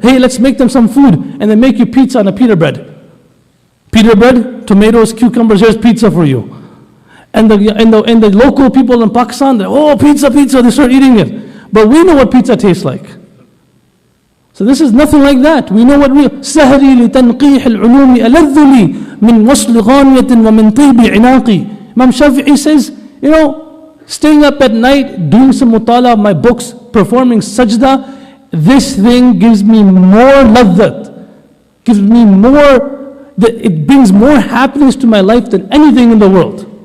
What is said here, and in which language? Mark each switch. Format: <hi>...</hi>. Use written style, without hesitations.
<en>Hey, let's make them some food, and they make you pizza on a pita bread. Pita bread, tomatoes, cucumbers. Here's pizza for you. And the local people in Pakistan, oh pizza, pizza. They start eating it. But we know what pizza tastes like. So this is nothing like that. We know what real.</en> <ar>سهري لتنقيح العلوم ألذ لي من وصل غانية ومن طيب عناقي.</ar> <en>Imam Shafi'i says, you know, staying up at night, doing some mutala of my books, performing sajda, this thing gives me more ladhat, gives me more, it brings more happiness to my life than anything in the world.</en>